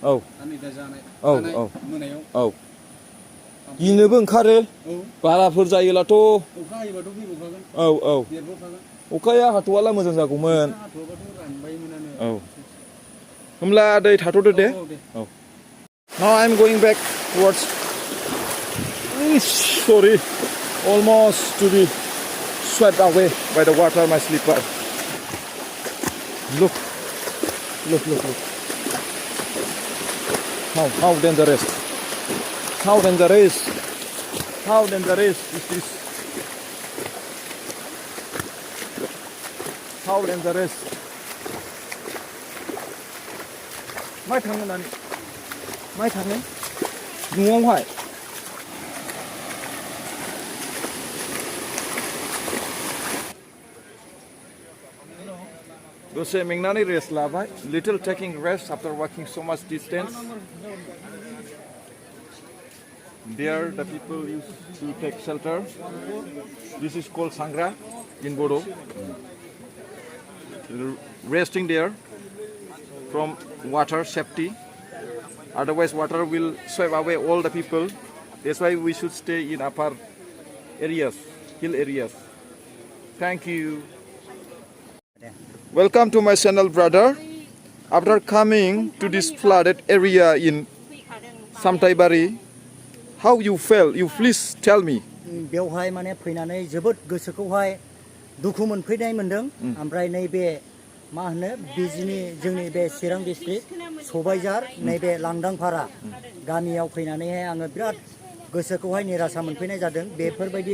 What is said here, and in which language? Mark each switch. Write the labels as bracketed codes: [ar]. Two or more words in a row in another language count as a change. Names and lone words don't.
[brx] औ आरो नै दा जानाय मोनायाव। औ गिनोबो ओंखारो बाराफोर जायोलाथ' अखा हायोबाथ' फैबावखागोन औ देरबावखागोन अखाया हाथ'वाला मोजां जागौमोन हाथ'वाबाथ' रानबायमोनानो औ होमब्ला दै थाथ'दो दे औ [en] Now I'm going back towards sorry almost to be swept away by the water my slipper look how dangerous is this how dangerous [brx] माइ थाङो नानि माइ थाङो न'आवहाय दसे मेंनानै रेस्ट लाबाय [en] little taking rest after walking so much distance there the people used to take shelter this is called sangra in Bodo resting there from water safety otherwise water will sweep away all the people that's why we should stay in upper areas hill areas thank you welcome to my channel brother after coming to this flooded area in Samtaibari how you felt you please tell me [brx] बेवहाय माने फैनानै जोबोद गोसोखौहाय दुखु मोनफैनाय मोनदों ओमफ्राय नैबे मा होनो बिजनि जोंनि बे चिरां डिस्ट्रिक्ट सबायझार नैबे लांदांफारा गामियाव फैनानैहाय आङो बिराद गोसोखौहाय निरासा मोनफैनाय जादों बेफोरबायदि